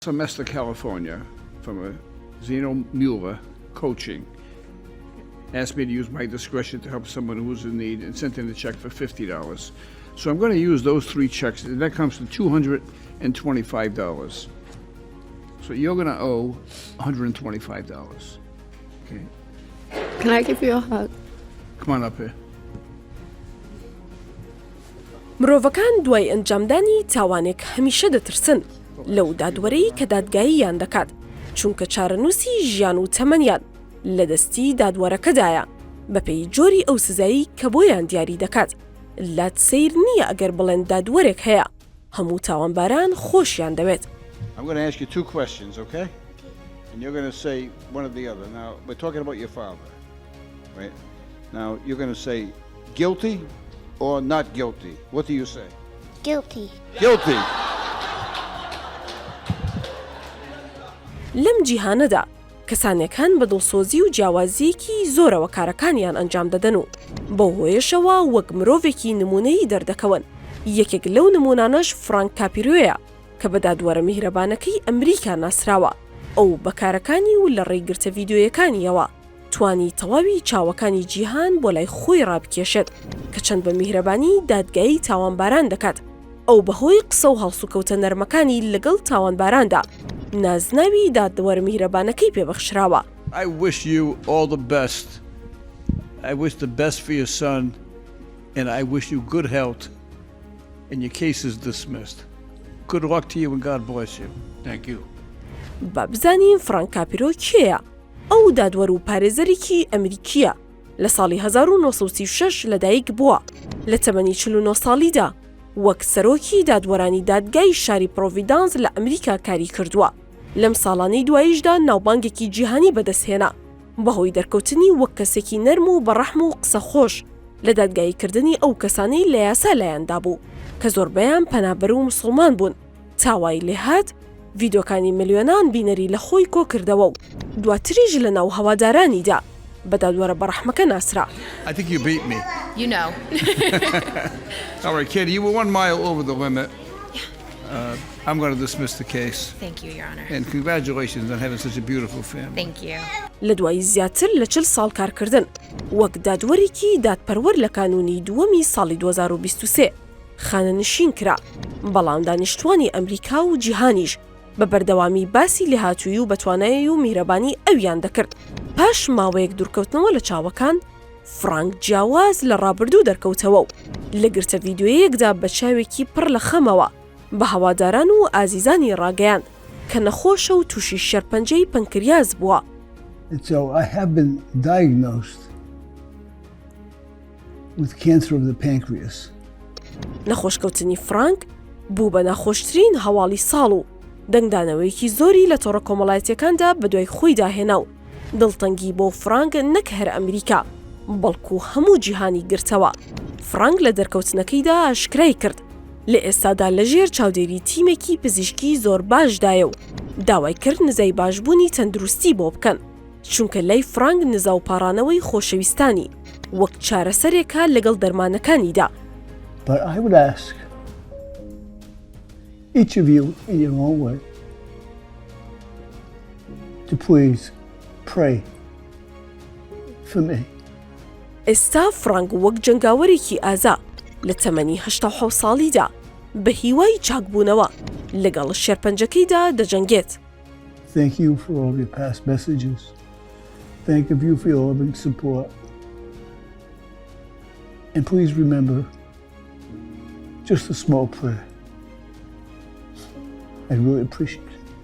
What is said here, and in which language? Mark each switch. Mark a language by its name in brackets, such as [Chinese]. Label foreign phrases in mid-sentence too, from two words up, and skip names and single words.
[English] Semester, California, from a Zeno Mueller coaching, asked me to use my discretion to help someone who was in need and sent in a check for $50. So I'm going to use those three checks, and that comes to $225. So you're going to owe $125. Okay, Can I give you a hug? come on up here. [Central Kurdish] مرۆڤەکان دوای ئەنجامدانی تاوانێک هەمیشە دەترسن لەو دادوەرەی کە دادگاییان دەکات چونکە چارەنووسی ژیان و تەمەنیان لە دەستی دادوەرەکەدایە بەپێی جۆری ئەو سزایی کە بۆیان دیاری دەکات لات سیر نییە ئەگەر بڵێن دادوەرێک هەیە هەموو تاوانباران خۆشیان دەوێت. [English] I'm going to ask you two questions, okay? And you're going to say one or the other. Now, we're talking about your father, right? Now, you're going to say guilty or not guilty. What do you say? Guilty. Guilty. [Central Kurdish] لەم جیهانەدا کەسانێکان بە دڵسۆزی و جیاوازیەکی زۆرەوە کارەکانیان ئەنجام دەدەن و بەو هۆیشەوە وەک مرۆڤێکی نمونەیی دەردەکەون. یەکێک لەو نمونانەش فرانک کاپیرۆیە کە بە دادوەرە میهرەبانەکەی ئەمریکا ناسراوە. ئەو بەکارەکانی و لە ڕێگرتە ڤیدیۆیەکانیەوە توانی تەواوی چاوەکانی جیهان بۆ لای خۆی ڕابکێشێت کە چەند بە میهرەبانی دادگایی تاوانباران دەکات. ئەو بەهۆی قسە و هەڵسوکەوتە نەرمەکانی لەگەڵ تاوانباراندا نازناوی دادوەرە میهرەبانەکەی پێبەخشراوە. [English] I wish you all the best. I wish the best for your son, and I wish you good health, and your case is dismissed. Good luck to you and God bless you. Thank you. [Central Kurdish] با بزانین فرانک کاپیرۆ کێیە؟ ئەو دادوەر و پارێزەرێکی ئەمریکیە لە ساڵی 1936 لەدایک بووە لە تەمەنی 49 ساڵیدا وەک سەرۆکی دادوەرانی دادگای شاری پرۆڤیدانس لە ئەمریکا کاری کردووە. لەم ساڵانەی دواییشدا ناوبانگێکی جیهانی بەدەستهێنا بەهۆی دەرکەوتنی وەک کەسێکی نەرم و بەڕەحم و قسەخۆش لە دادگاییکردنی ئەو کەسانەی لە یاسا لایەندا بوو کە زۆربەیان پەنابەر و موسڵمان بوون. تاوای لێهات ڤیدۆکانی ملیۆنان بینەری لە خۆی کۆ کردەوە و دواتریژ لە ناو هەوادارانیدا بە دادوەرە بەڕەحمەکە ناسرا. [English] I think you beat me. You know. All right, Katie, you were 1 mile over the limit. I'm going to dismiss the case. Thank you, Your Honor. And congratulations on having such a beautiful family. Thank you. [Central Kurdish] لە دوای زیاتر لە 40 ساڵ کارکردن وەک دادوەرێکی دادپەروەر لە کانونی دووەمی ساڵی 2023 خانەنشین کرا. بەڵام دانیشتوانی ئەمریکا و جیهانیش بە بەردەوامی باسی لێهاتووی و بەتوانایی و میهرەبانی ئەویان دەکرد. پاش ماوەیەک دوورکەوتنەوە لە چاوەکان فرانک جیاواز لە ڕابردوو دەرکەوتەوە و لە گرتە ڤیدۆیەکدا بە چاوێکی پڕ لە خەمەوە بە هەواداران و ئازیزانی ڕاگەیان کە نەخۆشە و تووشی شەرپەنجەی پەنکریاز بووە. [English] And so I have been diagnosed with cancer of the pancreas. [Central Kurdish] نەخۆشکەوتنی فرانک بوو بە ناخۆشترین هەواڵی ساڵ و دەنگدانەوەیەکی زۆری لە تۆڕە کۆمەڵایەتیەکاندا بەدوای خۆی داهێنا و دڵتەنگی بۆ فرانک نەک هەر ئەمریکا بەڵکو هەموو جیهانی گرتەوە. فرانک لە دەرکەوتنەکەیدا ئاشکرای کرد لە ئێستادا لەژێر چاودێری تیمێکی پزیشکی زۆر باشدایە و داوای کرد نزای باشبوونی تەندروستی بۆ بکەن چونکە لای فرانک نزا و پاڕانەوەی خۆشەویستانی وەک چارەسەرێکە لەگەڵ دەرمانەکانیدا. [English] But I would ask each of you in your own way to please pray for me. [Central Kurdish] ئێستا فرانک وەک جەنگاوەرێکی ئازا لە تەمەنی 87 ساڵیدا بە هیوای چاکبوونەوە لەگەڵ شێرپەنجەکەیدا دەجەنگێت. [English] Thank you for all your past messages. Thank you for your loving support. And please remember just a small prayer. I really appreciate it.